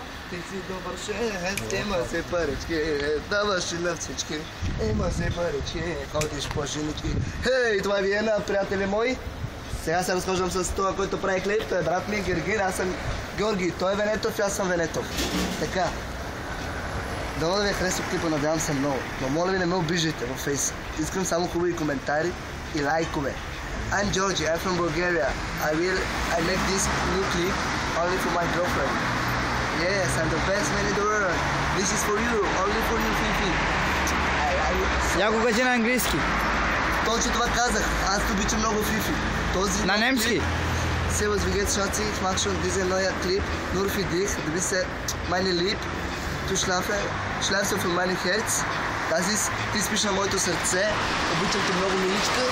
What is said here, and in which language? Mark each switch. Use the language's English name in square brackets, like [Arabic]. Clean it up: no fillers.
[Bulgarian] Ти си добър шест, има се парички, даваш и на всички, има се парички, ходиш по женички. Хей, това ви е на приятели мои. Сега се разхождам с това, който прави клип, той е брат ми Гергин, аз съм Георги, той е Венетов и аз съм Венетов. Така, дано да ви е харесал клипа, надявам се много, но моля ви не ме обиждайте във фейс. Искам само хубави коментари и лайкове. [English] I'm Georgie, I'm from Bulgaria. I make this new clip only for my girlfriend. Yes, I'm the best man in the world. This is for you, only for you, Fifi. [Bulgarian] Я го кажи на английски. Точно това казах. Аз обичам много Фифи. На немски. [German] Servus, wie geht's, Schatzi? Ich mach schon diesen neuen Clip nur für dich. Du bist meine Lieb. Du schlafst du für mein Herz. Das ist [Bulgarian] моето сърце. Обичам те много, миличка.